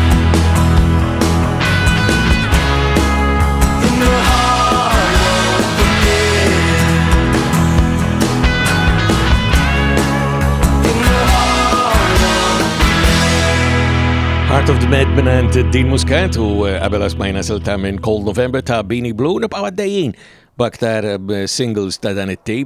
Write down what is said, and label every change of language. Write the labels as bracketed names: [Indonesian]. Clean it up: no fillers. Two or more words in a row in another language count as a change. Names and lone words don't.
[English] In the heart of the bed. In the [Maltese] Heart of the Med minant din Muscat u qabel asmajna silta minn Cold November ta' Beanie Blue nibqaw għaddejjin b'aktar singles ta' dan it-tip.